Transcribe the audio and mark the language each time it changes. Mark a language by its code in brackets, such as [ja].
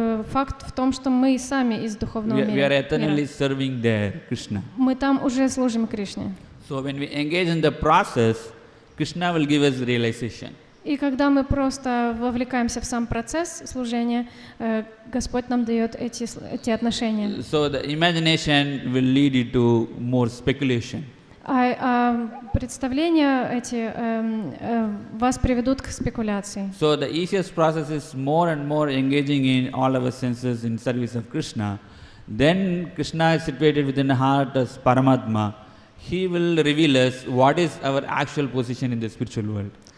[ru] Факт в том, что мы сами из духовного мира. [en] We are eternally serving there, Krishna. [ru] Мы там уже служим Кришне. [en] So when we engage in the process, Krishna will give us realization. [ru] И когда мы просто вовлекаемся в сам процесс служения, Господь нам дает эти отношения. [en] So the imagination will lead you to more speculation. [ru] Представления эти вас приведут к спекуляции. [en] So the easiest process is more and more engaging in all our senses in service of Krishna. Then Krishna is situated within the heart as Paramatma. He will reveal us what is our actual position in the spiritual world.